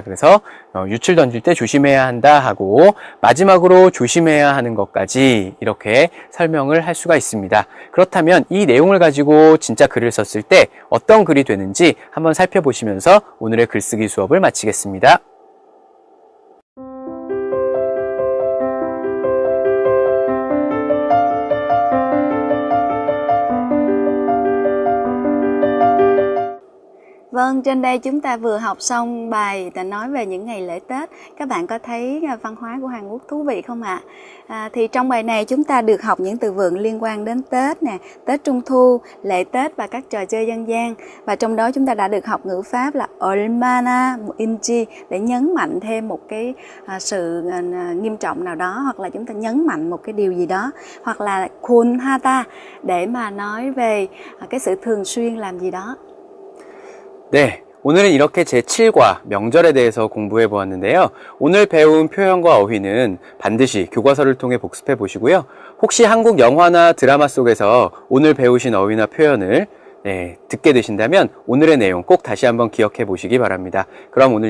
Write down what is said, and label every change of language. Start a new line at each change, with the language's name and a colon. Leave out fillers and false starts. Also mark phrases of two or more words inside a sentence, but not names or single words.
Korean: 그래서 유출 던질 때 조심해야 한다 하고 마지막으로 조심해야 하는 것까지 이렇게 설명을 할 수가 있습니다. 그렇다면 이 내용을 가지고 진짜 글을 썼을 때 어떤 글이 되는지 한번 살펴보시면서 오늘의 글쓰기 수업을 마치겠습니다.
Vietnamese: Vâng, trên đây chúng ta vừa học xong bài nói về những ngày lễ Tết. Các bạn có thấy văn hóa của Hàn Quốc thú vị không ạ? Thì trong bài này chúng ta được học những từ vựng liên quan đến Tết nè, Tết Trung Thu, lễ Tết và các trò chơi dân gian. Và trong đó chúng ta đã được học ngữ pháp là
Korean: 얼마나 인지
Vietnamese: để nhấn mạnh thêm một cái sự nghiêm trọng nào đó, hoặc là chúng ta nhấn mạnh một cái điều gì đó, hoặc là kunhata để mà nói về cái sự thường xuyên làm gì đó.
Korean: 네, 오늘은 이렇게 제7과 명절에 대해서 공부해 보았는데요. 오늘 배운 표현과 어휘는 반드시 교과서를 통해 복습해 보시고요. 혹시 한국 영화나 드라마 속에서 오늘 배우신 어휘나 표현을 듣게 되신다면 오늘의 내용 꼭 다시 한번 기억해 보시기 바랍니다.